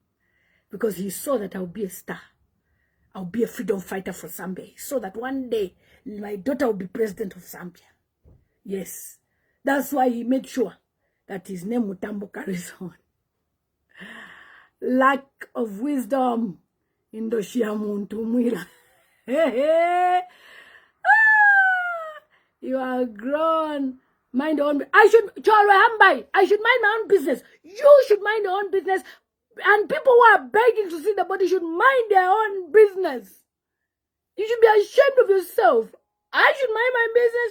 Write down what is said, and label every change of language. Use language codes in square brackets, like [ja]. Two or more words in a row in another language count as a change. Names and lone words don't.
[en] Because he saw that I'll be a star. I'll be a freedom fighter for Zambia. He saw that one day my daughter will be president of Zambia. Yes. That's why he made sure that his name Mutambo carries on. Lack of wisdom. [bem] Indoshia muntu mwila. [en] You are grown. Mind your own. I should mind my own business. You should mind your own business. And people who are begging to see the body should mind their own business. You should be ashamed of yourself. I should mind my business.